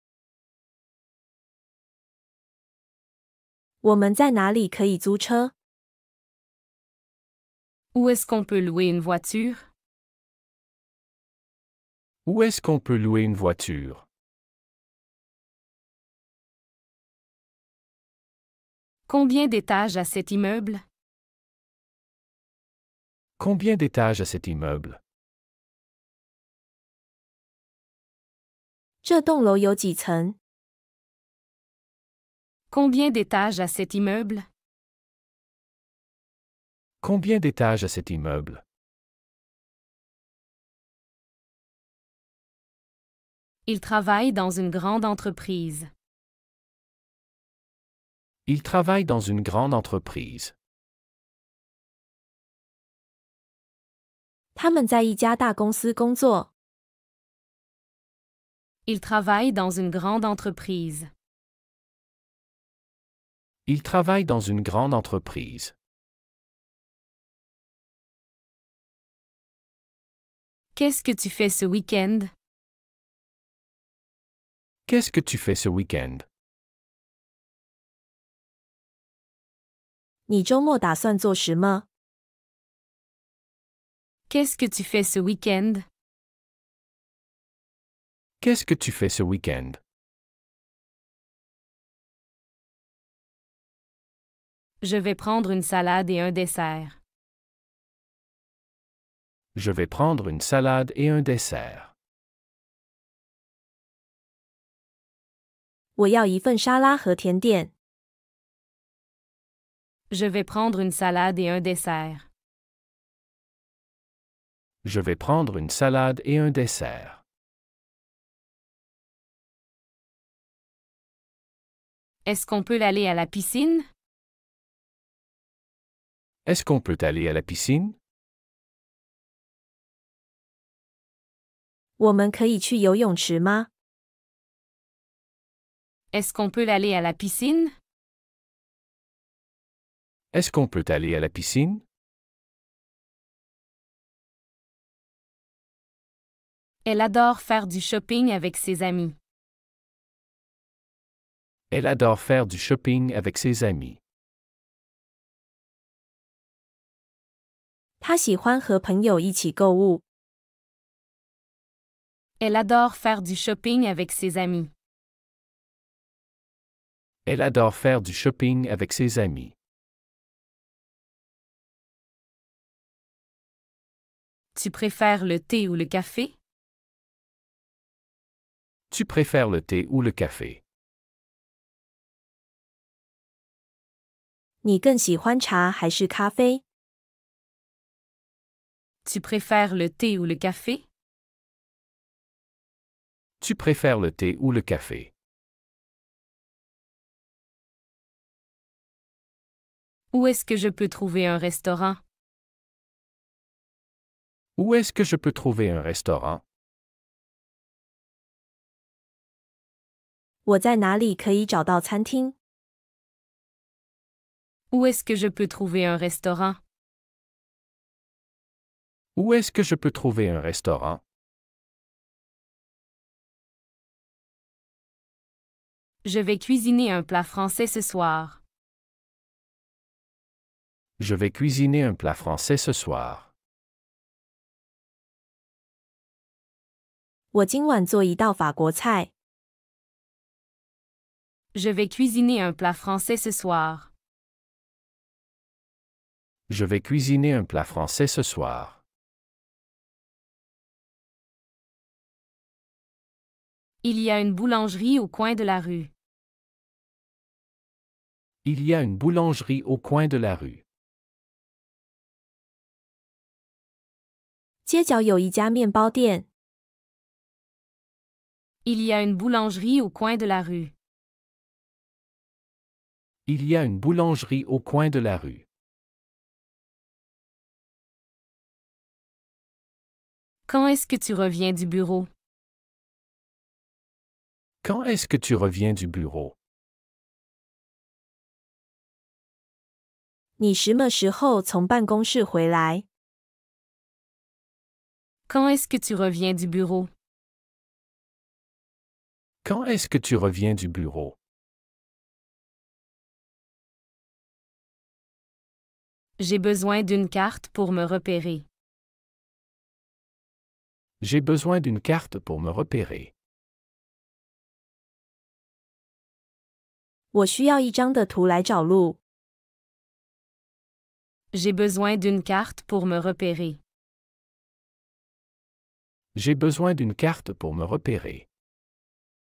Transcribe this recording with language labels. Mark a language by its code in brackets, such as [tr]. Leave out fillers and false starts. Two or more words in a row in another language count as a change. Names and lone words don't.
[zh] 我们在哪里可以租车？ [fr] Où est-ce qu'on peut louer une voiture? Où est-ce qu'on peut louer une voiture? Combien d'étages a cet immeuble? Combien d'étages a cet immeuble? [zh] 这栋楼有几层？ [fr] Combien d'étages a cet immeuble? Combien d'étages a cet immeuble? Il travaille dans une grande entreprise. Il travaille dans une grande entreprise. [zh] 他们在一家大公司工作。 [fr] Il travaille dans une grande entreprise. Il travaille dans une grande entreprise. Qu'est-ce que tu fais ce week-end? Qu'est-ce que tu fais ce week-end? [zh] 你周末打算做什么？ [fr] Qu'est-ce que tu fais ce week-end? Qu'est-ce que tu fais ce week-end? Je vais prendre une salade et un dessert. Je vais prendre une salade et un dessert. [zh] 我要一份沙拉和甜点。 [fr] Je vais prendre une salade et un dessert. Je vais prendre une salade et un dessert. Est-ce qu'on peut aller à la piscine? Est-ce qu'on peut aller à la piscine? [zh] 我们可以去游泳池吗？ [fr] Est-ce qu'on peut aller à la piscine? Est-ce qu'on peut aller à la piscine? Elle adore faire du shopping avec ses amis. Elle adore faire du shopping avec ses amis. [zh] 他喜欢和朋友一起购物。 [fr] Elle adore faire du shopping avec ses amis. Elle adore faire du shopping avec ses amis. Tu préfères le thé ou le café? Tu préfères le thé ou le café? [zh] 你更喜欢茶还是咖啡？ [fr] Tu préfères le thé ou le café? Tu préfères le thé ou le café? Où est-ce que je peux trouver un restaurant? Où est-ce que je peux trouver un restaurant? [zh] 我在哪里可以找到餐厅？ [fr] Où est-ce que je peux trouver un restaurant? Où est-ce que je peux trouver un restaurant? Je vais cuisiner un plat français ce soir. Je vais cuisiner un plat français ce soir. [zh] 我今晚做一道法国菜。 [fr] Je vais cuisiner un plat français ce soir. Je vais cuisiner un plat français ce soir. Il y a une boulangerie au coin de la rue. Il y a une boulangerie au coin de la rue. [zh] 街角有一家面包店。 [fr] Il y a une boulangerie au coin de la rue. Il y a une boulangerie au coin de la rue. Quand est-ce que tu reviens du bureau? Quand est-ce que tu reviens du bureau? [zh] 你什么时候从办公室回来？ [fr] Quand est-ce que tu reviens du bureau? Quand est-ce que tu reviens du bureau? J'ai besoin d'une carte pour me repérer. J'ai besoin d'une carte pour me repérer. [zh] 我需要一张的图来找路。 [fr] J'ai besoin d'une carte pour me repérer. J'ai besoin d'une carte pour me repérer.